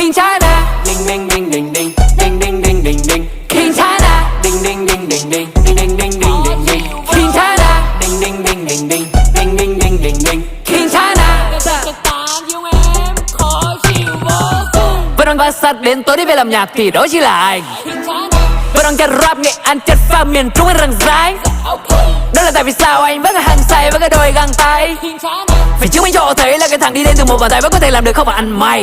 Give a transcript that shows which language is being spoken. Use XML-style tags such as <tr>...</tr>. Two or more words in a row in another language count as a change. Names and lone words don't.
<en>King China, ding ding ding ding ding, ding ding ding ding ding. King China, ding ding ding ding ding, ding ding ding ding ding ding. King China, ding ding ding ding ding, ding ding ding ding ding. King China.</en> <vi>Vẫn đang va sát đến tối đi về làm nhạc thì đó chỉ là anh. Vẫn đang chất rap nghệ An chất pha miền Trung hay răng rái. Đó là tại vì sao anh vẫn là hàng say với cái đôi găng tay. Phải chứng minh cho họ thấy là cái thằng đi lên từ một bàn tay vẫn có thể làm được không phải ăn mày.</vi>